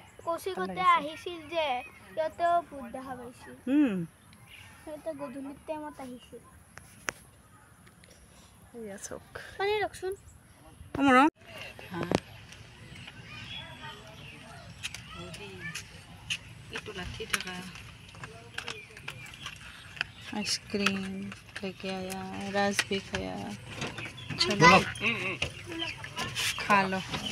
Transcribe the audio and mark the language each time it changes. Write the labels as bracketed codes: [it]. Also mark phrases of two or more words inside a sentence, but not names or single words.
[as] কৌশিকতে আহিছিল যে সিহঁতেও ভূত দেখা পাইছিল সিহঁতে গধূলি টাইমত আহিছিল মানে ৰখচোন এইটো লাঠি থকা [hi] आइसक्रीम लेके आया रस भी खाया चलो खा लो